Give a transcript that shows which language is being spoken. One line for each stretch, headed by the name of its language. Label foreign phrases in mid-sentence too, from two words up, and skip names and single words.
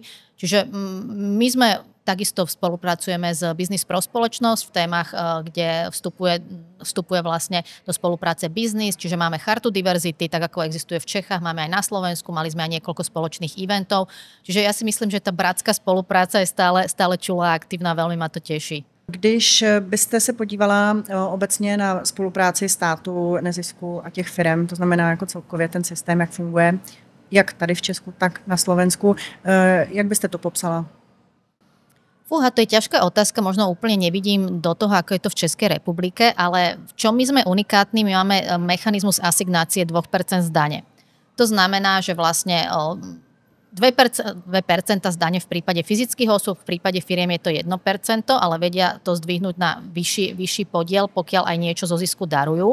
Slovak: Čiže my sme takisto spolupracujeme s Business pro spoločnosť v témach, kde vstupuje vlastne do spolupráce biznis, čiže máme chartu diverzity, tak ako existuje v Čechách, máme aj na Slovensku, mali sme aj niekoľko spoločných eventov. Čiže ja si myslím, že tá bratská spolupráca je stále čulá a aktívna, veľmi ma to teší.
Czech: Když byste se podívala obecně na spolupráci státu, nezisku a těch firem, to znamená jako celkově ten systém, jak funguje, jak tady v Česku, tak na Slovensku, jak byste to popsala?
Slovak: Fúha, to je ťažká otázka, možno úplne nevidím do toho, ako je to v Českej republike, ale v čom my sme unikátni, my máme mechanizmus asignácie 2% z dane. To znamená, že vlastne 2% z dane v prípade fyzických osôb, v prípade firiem je to 1%, ale vedia to zdvihnúť na vyšší podiel, pokiaľ aj niečo zo zisku darujú.